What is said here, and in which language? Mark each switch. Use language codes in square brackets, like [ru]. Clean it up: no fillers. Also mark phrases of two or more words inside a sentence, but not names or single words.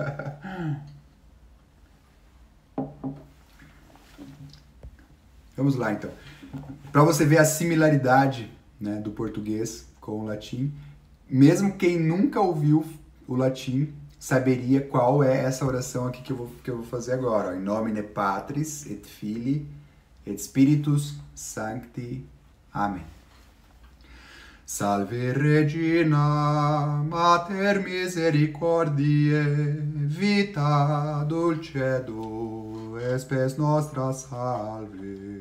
[pt] Vamos lá, então. Para você ver a similaridade, né, do português com o latim, mesmo quem nunca ouviu o latim saberia qual é essa oração aqui que eu vou fazer agora. Ó. [la] In nomine Patris et Filii et Spiritus Sancti. [pt] Amém. [la] Salve Regina, Mater misericordiae, vita dulcedo, espes nostra salve.